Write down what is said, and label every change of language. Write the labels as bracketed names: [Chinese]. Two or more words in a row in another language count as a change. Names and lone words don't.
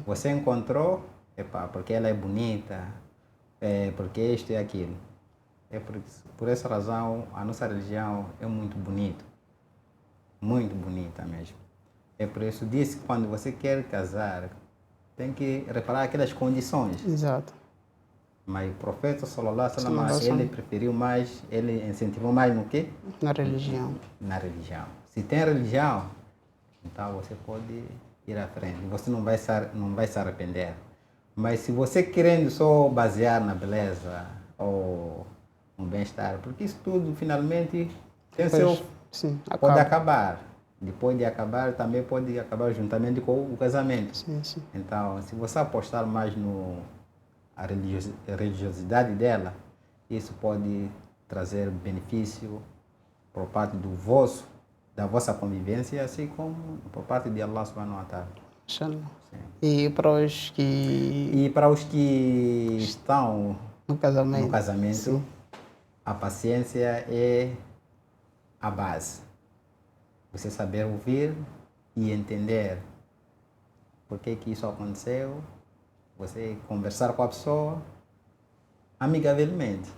[Portuguese] Você encontrou, porque ela é bonita, porque isto e aquilo. Por essa razão, a nossa religião é muito bonita, muito bonita mesmo. É por isso disse que quando você quer casar, tem que reparar aquelas condições. exato. Mas o profeta, [Arabic] صلى الله عليه صلى الله عليه wasallam, wasallam. [Portuguese] ele preferiu mais, ele incentivou mais no quê? Na religião. Na religião. Se tem religião, então você pode ir à frente. Você não vai se arrepender. Mas se você querendo só basear na beleza ou no bem-estar, porque isso tudo finalmente tem seu... Sim, Pode acaba. acabar. Depois de acabar, também pode acabar juntamente com o casamento. Sim, sim. Então, se você apostar mais a religiosidade dela, isso pode trazer benefício por parte da vossa convivência, assim como por parte de Allah [Arabic] سبحانه وتعالى. [Portuguese] Inshallah. Sim. E para os que E para os que estão no casamento. no casamento, Sim. a paciência é a base. Você saber ouvir e entender por que isso aconteceu, você conversar com a pessoa amigavelmente.